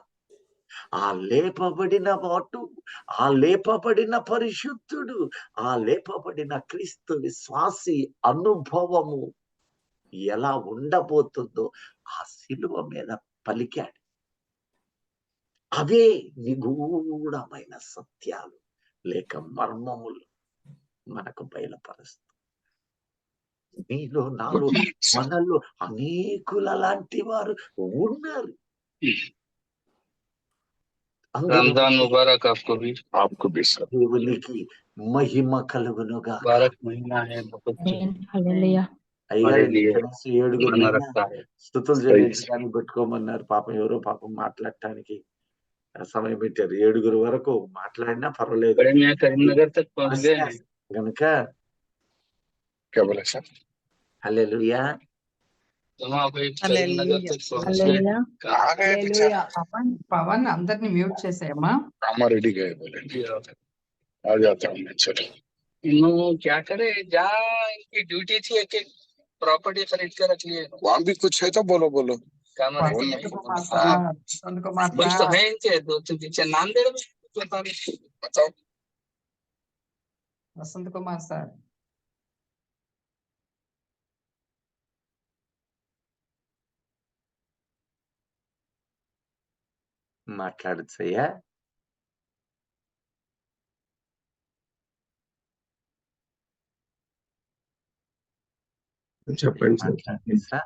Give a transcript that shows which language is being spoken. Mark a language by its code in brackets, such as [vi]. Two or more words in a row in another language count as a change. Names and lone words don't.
[te] ఆ లేపబడిన వాటు, ఆ లేపబడిన పరిశుద్ధుడు, ఆ లేపబడిన క్రీస్తు విశ్వాసి అనుభవము ఎలా ఉండబోతుందో ఆ శిలువ మీద పలికాడు. అవే నిగూఢమైన సత్యాలు లేక మర్మములు మనకు బయలుపరుస్తాయి. నీలో, నాలో, మనలో అనేకుల లాంటి వారు ఉన్నారు. [hi] रमजान मुबारक आपको भी सर। [te] దేవునికి మహిమ కలుగునుగా. [hi] मुबारक महीना है बहुत [te] హల్లెలూయా. అయ్యారు [hi] हमारे लिए [te] ఏడుగురు [hi] बना रखता है। [te] స్తుతులు చెల్లించడానికి పెట్టుకోమన్నారు. పాపం ఎవరో పాపం మాట్లాడటానికి సమయం పెట్టారు. 7 వరకు మాట్లాడినా పర్వాలేదు. [hi] बड़े मियां करीमनगर तक पहुंच गए हैं [te] గనుక [hi] क्या बोला सर? [te] హల్లెలూయా. [hi] करीमनगर तक पहुंच गए। [te] హల్లెలూయా. [hi] कहाँ गए पीछे? [te] పవన్ అందరిని మ్యూట్ చేసేయమ్మా. [hi] रामा रेडी गए बोले आ जाता हूँ मैं। चलो क्या करे, जहाँ इनकी ड्यूटी थी एक एक प्रॉपर्टी खरीद कर रख लिए। वहाँ भी कुछ है तो बोलो बोलो। वसंत कुमार बस तो है इनके दो तीन पीछे नाम दे रहे बताओ। वसंत कुमार सर [te] మాట్లాడచ్చయ్యా. చెప్పండి సార్.